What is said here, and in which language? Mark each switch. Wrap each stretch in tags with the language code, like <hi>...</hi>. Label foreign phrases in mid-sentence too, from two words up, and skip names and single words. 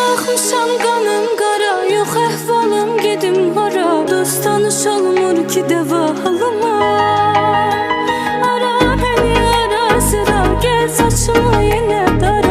<az>Darıxmışam qanım qara, yox əhvalım gedim hara. Dost tanış olmur ki dəva halıma.</az> <tr>Ara beni ara sıra, gel saçımı yenə dara.</tr>